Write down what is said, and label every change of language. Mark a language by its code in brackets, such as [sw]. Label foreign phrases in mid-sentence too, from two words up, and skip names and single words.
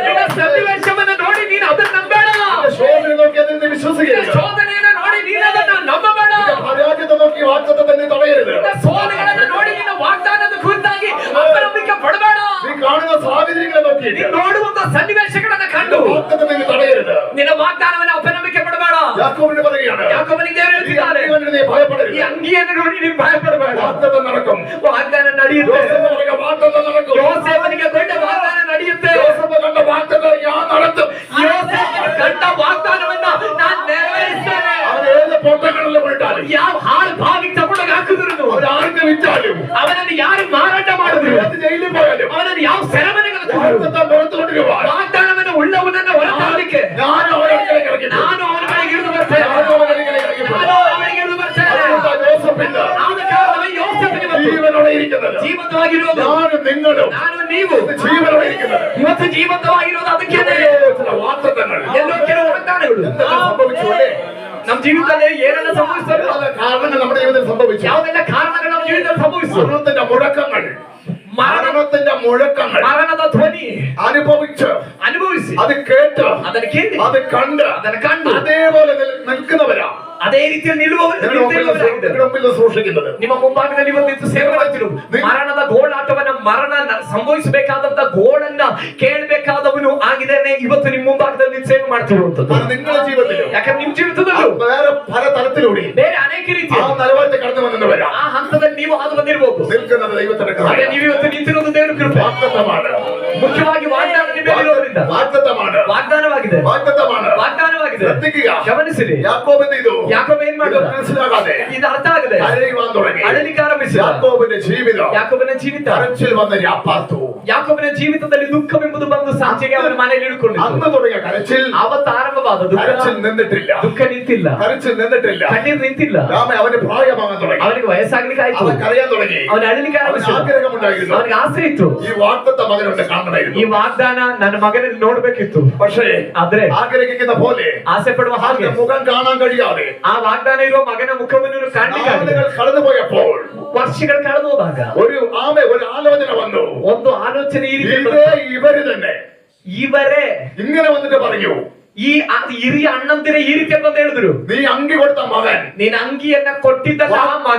[kn] ನಿನ್ನ ಸನ್ನಿವೇಶವನ್ನು ನೋಡಿ ನೀನು ಅದನ್ನ ನಂಬೇಡ. [ml] ശോധന നോക്കി അതിൽ നീ വിശ്വസിക്കരുത്. [kn] ಶೋಧನೆಯನ್ನು ನೋಡಿ ನೀನು ಅದನ್ನ ನಂಬಬೇಡ. [ml] പരാജയത്തെ നോക്കി വാഗ്ദത്തത്തെ നീ തടയരുത്. [kn] ಸೋದೆಗಳನ್ನು ನೋಡಿ ನಿನ್ನ ವಾಗ್ದಾನದ ಕುರಿತಾಗಿ ಅಪನಂಬಿಕೆ ಪಡಬೇಡ. [ml] നീ കാണുന്ന സാഹചര്യങ്ങളെ നോക്കി [kn] ನೀನು ನೋಡುವಂತ ಸನ್ನಿವೇಶಗಳನ್ನ ಕಂಡು [ml] വാഗ്ദത്തത്തെ നീ തടയരുത്. [kn] ನಿನ್ನ ವಾಗ್ದಾನವನ್ನು ಅಪನಂಬಿಕೆ ಪಡಬೇಡ. [ml] യാക്കോബിന് പറയുകയാണ്, [kn] ಯಾಕೋಬನಿಗೆ ದೇವರು ಹೇಳ್ತಿದ್ದಾರೆ, [ml] ഈ അങ്കിയെ നീ ഭയപ്പെടരുത്. [kn] ಈ ಅಂಗಿಯನ್ನು ನೋಡಿ ನೀನು ಭಯಪಡಬೇಡ. [ml] വാഗ്ദത്തം നടക്കും. [kn] ವಾಗ್ದಾನ ನಡೆಯುತ್ತೆ. [ml] യോസേഫിന് പറയുക, വാഗ്ദത്തം നടക്കും. [kn] ಯೋಸೇಫನಿಗೆ ದೊಡ್ಡ ವಾಗ್ದಾನ ನಡೆಯುತ್ತೆ. [ml] യോസേഫ് കണ്ട വാഗ്ദത്തം ഞാൻ നടത്തും. [kn] ಯೋಸೇಫನು ಕಂಡ ವಾಗ್ದಾನವನ್ನ ನಾನು ನೆರವೇರಿಸ್ತೇನೆ. [ml] അവൻ ഏത് പൊട്ടങ്ങളിലും വിട്ടാലും, [kn] ಯಾವ ಹಾಳು ಬಾವಿಗೆ ತಗೊಂಡೋಗಿ ಹಾಕಿದ್ರು, [ml] അവൻ ആർക്ക് വിറ്റാലും, [kn] ಅವನನ್ನು ಯಾರು ಮಾರಾಟ ಮಾಡಿದ್ರು, [ml] ഏത് ജയിലിൽ പോയാലും [kn] ಅವನನ್ನು ಯಾವ ಸೆರೆಮನೆಗೆ [ml] വാഗ്ദത്തം പുറത്തു കൊണ്ടുവരുവാൻ [kn] ವಾಗ್ದಾನವನ್ನು ಉಳ್ಳವನನ್ನ ಹೊರತರಲಿಕ್ಕೆ [ml] ഞാൻ അവരടുക്കലേക്ക് ഇറങ്ങി. [kn] ನಾನು ಅವನ ಬಳಿಗೆ ಇಳಿದು ಬರ್ತೇನೆ. [ml] ഞാൻ അവരടുക്കലേക്ക് ഇറങ്ങി പോകും. [kn] ನಾನು ಅವನಿಗೆ ಇಳಿದು ಬರ್ತೇನೆ. [ml] അതുകൊണ്ടാ യോസേഫിന് [kn] ಆದ ಕಾರಣವೇ ಯೋಸೇಫನಿಗೆ ಇವತ್ತು [ml] ജീവനോടെ ഇരിക്കുന്നത്. [kn] ಜೀವಂತವಾಗಿರೋದು [ml] ഞാനും നിങ്ങളും [kn] ನಾನು ನೀವು [ml] ജീവനോടെ ഇരിക്കുന്നത്. [kn] ಇವತ್ತು ಜೀವಂತವಾಗಿರೋದು ಅದಕ್ಕೆ [ml] ചില വാഗ്ദത്തങ്ങൾ [kn] ಎಲ್ಲೋ ಕೆಲವು ವಾಗ್ದಾನಗಳು [ml] എന്തൊക്കെ സംഭവിച്ചു അല്ലേ? [kn] ನಮ್ಮ ಜೀವಿತದಲ್ಲಿ ಏನೆಲ್ಲ ಸಂಭವಿಸ್ತದೆ, [ml] പല കാരണങ്ങൾ നമ്മുടെ ജീവിതത്തിൽ സംഭവിച്ചു. [kn] ಯಾವುದೆಲ್ಲ ಕಾರಣಗಳು ನಮ್ಮ ಜೀವಿತದಲ್ಲಿ ಸಂಭವಿಸಿತು. [ml] മരണത്തിന്റെ മുഴക്കങ്ങൾ, മരണത്തിന്റെ മുഴക്കങ്ങൾ [kn] ಮರಣದ ಧ್ವನಿ [ml] അനുഭവിച്ച് [kn] ಅನುಭವಿಸಿ [ml] അത് കേട്ട് [kn] ಅದನ್ನು ಕೇಳಿ [ml] അത് കണ്ട് [kn] ಅದನ್ನು ಕಂಡು [ml] അതേപോലെ നിൽക്കുന്നവരാ [kn] ಅದೇ ರೀತಿಯಲ್ಲಿ ನಿಲ್ಲುವವರಾಗಿದ್ದಾರೆ. [ml] സൂക്ഷിക്കുന്നത്. [kn] ನಿಮ್ಮ ಮುಂಭಾಗದಲ್ಲಿ ಒಂದು ನಿಂತು ಸೇವೆ ಮಾಡ್ತಿರು. ಮರಣದ ಗೋಳಾಟವನ್ನ ಮರಣ ಸಂಭವಿಸಬೇಕಾದಂತ ಗೋಳನ್ನ ಕೇಳಬೇಕಾದವನು ಆಗಿದ್ದೇನೆ ಇವತ್ತು ನಿಮ್ಮ ಮುಂಭಾಗದಲ್ಲಿ ನಿಂತು ಸೇವೆ ಮಾಡ್ತಿರುವಂತದ್ದು. [ml] നിങ്ങളുടെ ജീവിതത്തിൽ [kn] ಯಾಕಂದ್ರೆ ನಿಮ್ ಜೀವಿತದಲ್ಲೂ [ml] വേറെ പല തരത്തിലൂടെ [kn] ಬೇರೆ ಅನೇಕ ರೀತಿ [ml] ആ നിലവാരത്തിൽ കടന്നു വന്നവരാ [kn] ಆ ಹಂತದಲ್ಲಿ ನೀವು ಹಾದು ಬಂದಿರಬಹುದು. [ml] നിൽക്കുന്നത് ദൈവത്തിന്റെ [kn] ಅದೇ ನೀವು ಇವತ್ತು ನಿಂತಿರೋದು ದೇವರ ಕೃಪೆ. [ml] വാഗ്ദത്തമാണ്. [kn] ಮುಖ್ಯವಾಗಿ ವಾಗ್ದಾನ ನಿಮ್ಮ ಮೇಲೆ ಇರೋದ್ರಿಂದ [ml] വാഗ്ദത്തമാണ്. [kn] ವಾಗ್ದಾನವಾಗಿದೆ. [ml] വാഗ്ദത്തമാണ്. [kn] ವಾಗ್ದಾನವಾಗಿದೆ. [ml] ശ്രദ്ധിക്കുക. [kn] ಗಮನಿಸಿರಿ. [ml] യാക്കോബ് എന്ത് ചെയ്തു? [kn] ಯಾಕೋಬ ಏನ್ ಮಾಡಿದ? [ml] മനസ്സിലാകാതെ [kn] ಇದು ಅರ್ಥ ಆಗದೆ [ml] കരയുവാൻ തുടങ്ങി. [kn] ಅಳಲಿಕ್ಕೆ ಆರಂಭಿಸಿದ. [ml] യാക്കോബിന്റെ ജീവിതം [kn] ಯಾಕೋಬನ ಜೀವಿತ, [ml] കരച്ചിൽ വന്ന രാപ്പാർത്തു. [kn] ಯಾಕೋಬನ ಜೀವಿತದಲ್ಲಿ ದುಃಖವೆಂಬುದು ಬಂದು ಸಂಜೆಗೆ ಅವನ ಮನೆಯಲ್ಲಿ ಇಳ್ಕೊಂಡಿತು. [ml] അന്ന് തുടങ്ങിയ കരച്ചിൽ [kn] ಆವತ್ತು ಆರಂಭವಾದ [ml] കരച്ചിൽ നിന്നിട്ടില്ല. [kn] ದುಃಖ ನಿಂತಿಲ್ಲ, [ml] കരച്ചിൽ നിന്നിട്ടില്ല. [kn] ಕಣ್ಣೀರು ನಿಂತಿಲ್ಲ. [ml] അവന് പ്രായമാകാൻ തുടങ്ങി. [kn] ಅವನಿಗೆ ವಯಸ್ಸಾಗ್ಲಿಕ್ಕೆ ಆಯ್ತು. [ml] അവൻ കരയാൻ തുടങ്ങി. [kn] ಅವನ ಅಳಲಿಕ್ಕೆ [ml] അവന് [kn] ಆರಂಭಿಸಿದ. [ml] ആഗ്രഹമുണ്ടായിരുന്നു. [kn] ಅವನಿಗೆ ಆಸೆ ಇತ್ತು, [ml] ഈ വാഗ്ദത്ത മകനുണ്ട് [kn] ಈ [ml] കാണണമായിരുന്നു. [kn] ವಾಗ್ದಾನ ನನ್ನ ಮಗನಲ್ಲಿ ನೋಡ್ಬೇಕಿತ್ತು. [ml] പക്ഷേ [kn] ಆದ್ರೆ [ml] ആഗ്രഹിക്കുന്ന പോലെ [kn] ಆಸೆ ಪಡುವ ಹಾಗೆ [ml] അവന്റെ മുഖം കാണാൻ കഴിയാതെ [kn] ಆ ವಾಗ್ದಾನ ಇರುವ ಮಗನ ಮುಖವನ್ನು ಕಾಣಲಿಕ್ಕೆ [ml] നാളുകൾ കടന്നുപോയപ്പോൾ [kn] ವರ್ಷಗಳು ಕಳೆದು ಹೋದಾಗ [ml] ഒരു ആലോചന വന്നു. [kn] ಒಂದು ಆಲೋಚನೆ ಈ ರೀತಿ [ml] ഇതേ ഇവര് തന്നെ [kn] ಇವರೇ [ml] ഇങ്ങനെ വന്നിട്ട് പറഞ്ഞു, [kn] ಈ ಹಿರಿಯ ಅಣ್ಣಂದಿರ ಈ ರೀತಿ ಅಂತ ಹೇಳಿದ್ರು, [ml] നീ അങ്കി കൊടുത്ത മകൻ, [kn] ನೀನ್ ಅಂಗಿಯನ್ನ ಕೊಟ್ಟಿದ್ದಲ್ಲ ಆ ಮಗ,